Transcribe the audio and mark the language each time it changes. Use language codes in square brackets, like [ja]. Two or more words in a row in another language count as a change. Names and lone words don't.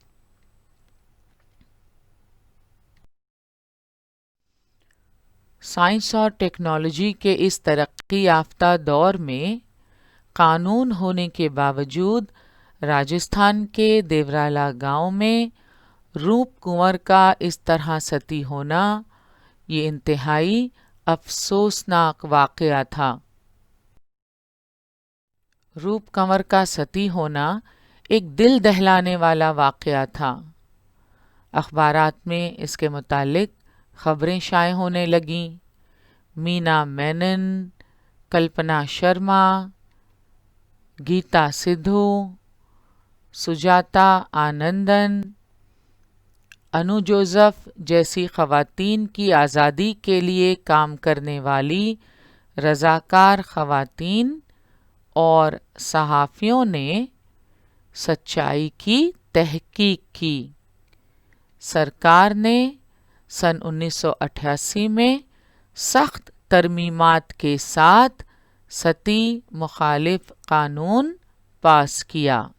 [ur] سائنس اور ٹیکنالوجی کے اس ترقی یافتہ دور میں قانون ہونے کے باوجود راجستھان کے دیورالا گاؤں میں روپ کنور کا اس طرح ستی ہونا یہ انتہائی افسوسناک واقعہ تھا۔ روپ کنور کا ستی ہونا ایک دل دہلانے والا واقعہ تھا۔ اخبارات میں اس کے متعلق خبریں شائع ہونے لگیں۔ مینا مینن، کلپنا شرما، گیتا سدھو، سجاتا آنندن، انو جوزف جیسی خواتین کی آزادی کے لیے کام کرنے والی رضاکار خواتین اور صحافیوں نے سچائی کی تحقیق کی۔ سرکار نے سن 1988 میں سخت ترمیمات کے ساتھ ستی مخالف قانون پاس کیا۔